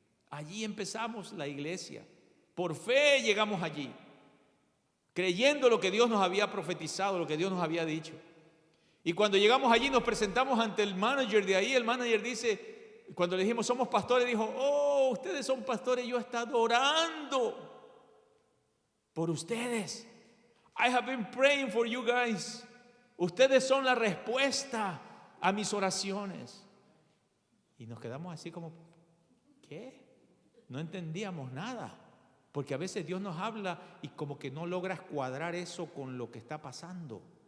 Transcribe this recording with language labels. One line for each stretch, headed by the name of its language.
Spanish: Allí empezamos la iglesia. Por fe llegamos allí, creyendo lo que Dios nos había profetizado, lo que Dios nos había dicho. Y cuando llegamos allí nos presentamos ante el manager de ahí. El manager dice, cuando le dijimos somos pastores, dijo, oh, ustedes son pastores, yo he estado orando por ustedes.
English: I have been praying for you guys.
Spanish: Ustedes son la respuesta a mis oraciones. Y nos quedamos así como, ¿qué? No entendíamos nada. Porque a veces Dios nos habla y como que no logras cuadrar eso con lo que está pasando.